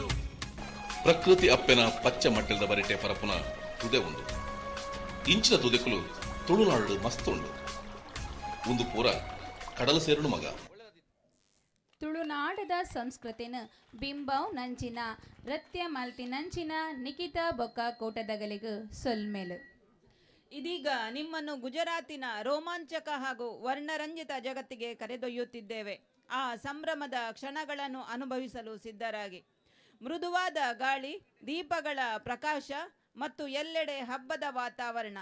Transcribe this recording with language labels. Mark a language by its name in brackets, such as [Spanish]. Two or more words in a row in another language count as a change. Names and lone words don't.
[Tulu] ಪ್ರಕೃತಿ ಅಪ್ಪೆನ ಪಚ್ಚ ಮಟ್ಟದ ಬರಿಟೆ ಪರಪುನ ತುದೆ ಉಂಡು ಇಂಚಿನ ತುದೆಕುಲು ತುಳುನಾಡು ಮಸ್ತುಂಡು ಒಂದು ಪೂರ ಕಡಲು ಸೇರುಡು ಮಗ. ತುಳುನಾಡದ ಸಂಸ್ಕೃತಿನ ಬಿಂಬವ್ ನಂಚಿನ ನೃತ್ಯ ಮಲ್ತಿನಂಚಿನ ನಿಖಿತ ಬೊಕ್ಕ ಕೋಟದಗಲಿಗು ಸೊಲ್ಮೆಲು. [Kannada] ಇದೀಗ ನಿಮ್ಮನ್ನು ಗುಜರಾತಿನ ರೋಮಾಂಚಕ ಹಾಗೂ ವರ್ಣರಂಜಿತ ಜಗತ್ತಿಗೆ ಕರೆದೊಯ್ಯುತ್ತಿದ್ದೇವೆ. ಆ ಸಂಭ್ರಮದ ಕ್ಷಣಗಳನ್ನು ಅನುಭವಿಸಲು ಸಿದ್ಧರಾಗಿ. ಮೃದುವಾದ ಗಾಳಿ, ದೀಪಗಳ ಪ್ರಕಾಶ ಮತ್ತು ಎಲ್ಲೆಡೆ ಹಬ್ಬದ ವಾತಾವರಣ.